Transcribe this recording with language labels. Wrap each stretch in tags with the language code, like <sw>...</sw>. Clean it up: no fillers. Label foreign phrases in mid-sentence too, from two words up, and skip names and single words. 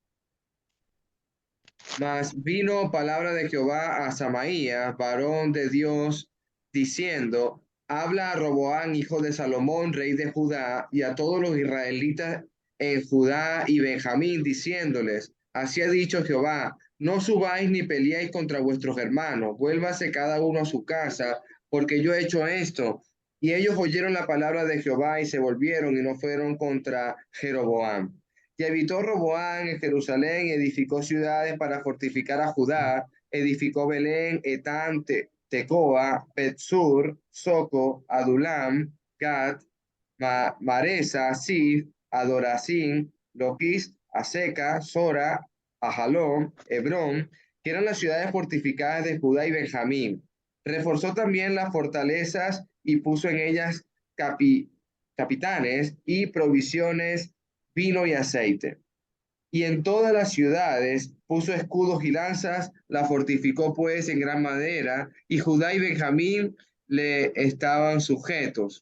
<es>Mas vino palabra de Jehová a Samaías, varón de Dios, diciendo: Habla a Roboam, hijo de Salomón, rey de Judá, y a todos los israelitas en Judá y Benjamín, diciéndoles: Así ha dicho Jehová: No subáis ni peleéis contra vuestros hermanos, vuélvase cada uno a su casa, porque yo he hecho esto. Y ellos oyeron la palabra de Jehová y se volvieron y no fueron contra Jeroboam. Y habitó Roboam en Jerusalén, edificó ciudades para fortificar a Judá, edificó Belén, Etán, Tecoa, Petzur, Soco, Adulam, Gat, Maresa, Sif, Adoracín, Loquis, Aseca, Sora, Ajalón, Hebrón, que eran las ciudades fortificadas de Judá y Benjamín. Reforzó también las fortalezas y puso en ellas capitanes y provisiones, vino y aceite. Y en todas las ciudades puso escudos y lanzas, la fortificó pues en gran manera, y Judá y Benjamín le estaban sujetos.</es>